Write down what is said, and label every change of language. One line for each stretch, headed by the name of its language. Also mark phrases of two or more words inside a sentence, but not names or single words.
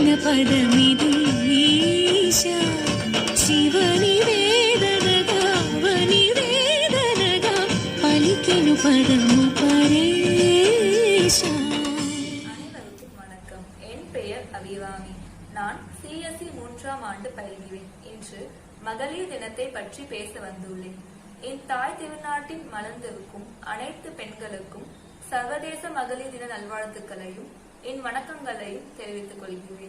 Telugu: పదమిది ఈశా శివని వేదనగావని వేదనగా పలికెను పదము పరేశా.
Tamil: அனைவருக்கும் வணக்கம். என் பெயர் அபிராமி. நான் சிஎஸ்சி 3ஆம் ஆண்டு பயில்கிறேன். இன்று மகளிர் தினத்தை பற்றி பேச வந்துள்ளேன். என் தாய் திருநாட்டின் மலர்ந்திருக்கும் அனைத்து பெண்களுக்கும் சர்வதேச மகளிர் தின நல்வாழ்த்துக்களையும் என் வணக்கங்களையும் தெரிவித்துக் கொள்கிறேன்.